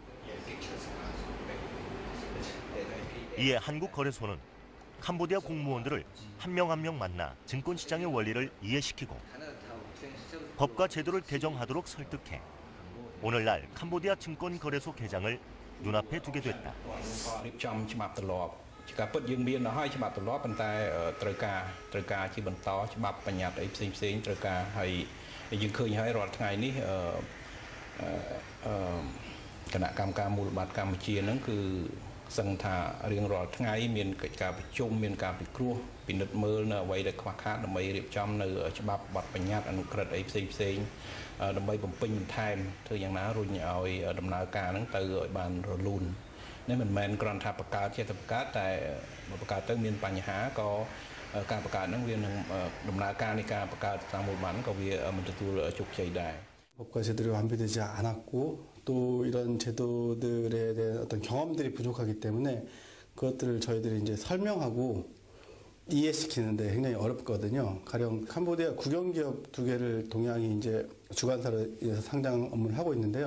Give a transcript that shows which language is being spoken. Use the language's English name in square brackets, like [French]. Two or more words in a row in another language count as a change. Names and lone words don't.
[Korean] 이에 한국거래소는 캄보디아 공무원들을 한 명 한 명 만나 증권 시장의 원리를 이해시키고 법과 제도를 개정하도록 설득해 오늘날 캄보디아 증권거래소 개장을 눈앞에 두게 됐다. [Khmer] ការពិតយើងមានហើយច្បាប់ទម្លាប់ប៉ុន្តែត្រូវការជាបន្តច្បាប់បញ្ញត្តិអីផ្សេងៗត្រូវការហើយយើងឃើញហើយរាល់ថ្ងៃនេះគណៈកម្ម ការមូលបត្រកម្ពុជាហ្នឹងគឺសឹងថារៀងរាល់ថ្ងៃមានកិច្ចការប្រជុំមានការពិគ្រោះពិនិត្យមើលនៅអ្វីដែលខ្វះខាតដើម្បីរៀបចំនៅច្បាប់បទបញ្ញត្តិអនុក្រឹត្យអីផ្សេងៗដើម្បីបំពេញបន្ថែមធ្វើយ៉ាងណារុញឲ្យដំណើរការហ្នឹងទៅឲ្យបានរលូន នេះមិនមែនគ្រាន់ថាបង្កើតជាតែបង្កើតតែបង្កើតទៅមានបញ្ហាក៏ការបង្កើតហ្នឹងវានឹងដំណើរការនៃការបង្កើតតាមមូលបត្រក៏វាមិនទទួលជោគជ័យដែរ [Korean] 법과 제도가 완비되지 않았고 또 이런 제도들에 대한 어떤 경험들이 부족하기 때문에 그것들을 저희들이 이제 설명하고 이해시키는데 굉장히 어렵거든요. 가령 캄보디아 국영기업 두 개를 동양이 이제 주관사로 상장 업무를 하고 있는데요.